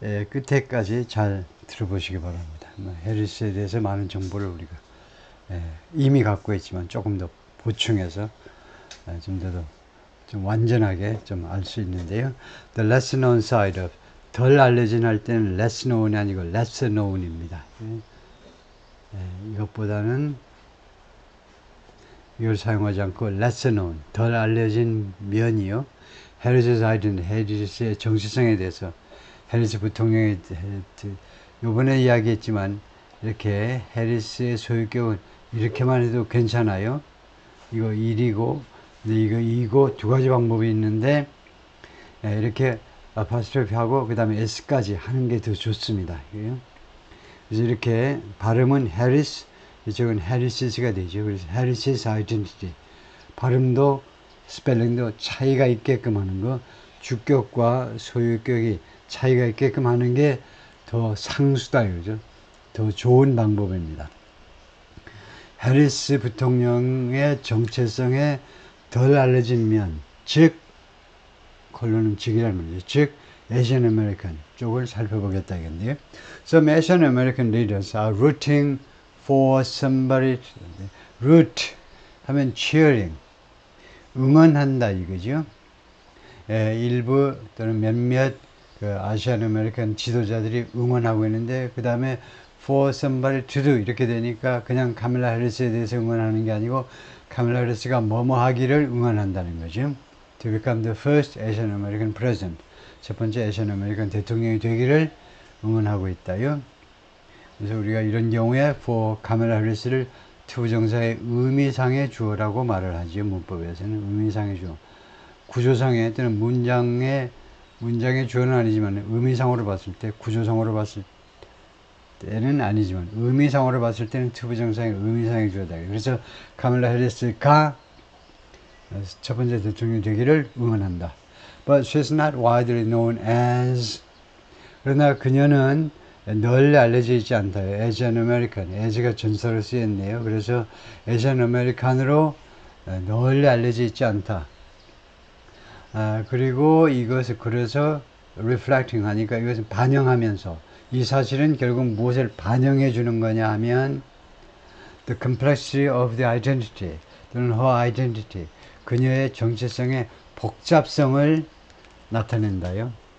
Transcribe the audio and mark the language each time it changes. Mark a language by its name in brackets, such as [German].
[Korean] 끝에까지 잘 들어보시기 바랍니다. 해리스에 대해서 많은 정보를 우리가 이미 갖고 있지만 조금 더 보충해서 좀 더 좀 완전하게 좀 알 수 있는데요. [English] The less known side of [Korean] 덜 알려진 할 때는 less known이 아니고 less known입니다. 이것보다는 이걸 사용하지 않고 [English] less known [Korean] 덜 알려진 면이요. 해리스 아이덴티티, 해리스의 정체성에 대해서 해리스 부통령의 요번에 이야기했지만 이렇게 해리스의 소유격은 이렇게만 해도 괜찮아요. 이거 1이고 이거 2고 두 가지 방법이 있는데 이렇게 아파스트로피 하고 그 다음에 S까지 하는 게 더 좋습니다. 그래서 이렇게 발음은 해리스, 이쪽은 해리시스가 되죠. 그래서 해리시스 아이덴티티 발음도 스펠링도 차이가 있게끔 하는 거, 주격과 소유격이 차이가 있게끔 하는 게 더 상수다, 그죠? 더 좋은 방법입니다. 해리스 부통령의 정체성에 덜 알려진 면, 즉, 콜론은 즉이라는 말이죠. 즉, [English] Asian American [Korean] 쪽을 살펴보겠다겠네요. [English] Some Asian American leaders are rooting for somebody. root [Korean] 하면 [English] cheering, [Korean] 응원한다 이거죠. 일부 또는 몇몇 그 아시안 아메리칸 지도자들이 응원하고 있는데 그 다음에 [English] for somebody to do [Korean] 이렇게 되니까 그냥 카멜라 해리스에 대해서 응원하는 게 아니고 카멜라 해리스가 뭐뭐 하기를 응원한다는 거죠. [English] To become the first Asian American president. [Korean] 첫 번째 아시안 아메리칸 대통령이 되기를 응원하고 있다요. 그래서 우리가 이런 경우에 [English] for [Korean] 카멜라 해리스를 투부정사의 의미상의 주어라고 말을 하죠. 문법에서는 의미상의 주어. 구조상의 또는 문장의 주어는 아니지만 의미상으로 봤을 때, 구조상으로 봤을 때는 아니지만 의미상으로 봤을 때는 투부정사의 의미상의 주어다. 그래서 카멜라 해리스가 첫 번째 대통령이 되기를 응원한다. [English] But she's not widely known as. [Korean] 그러나 그녀는 널리 알려져 있지 않다. [English] Asian American. [Korean] as가 전사로 쓰였네요. 그래서 [English] Asian American [Korean] 으로 널리 알려져 있지 않다. 그리고 이것을 그래서 reflecting 하니까 이것을 반영하면서 이 사실은 결국 무엇을 반영해 주는 거냐 하면 [English] the complexity of the identity 또는 her identity [Korean] 그녀의 정체성의 복잡성을 나타낸다요.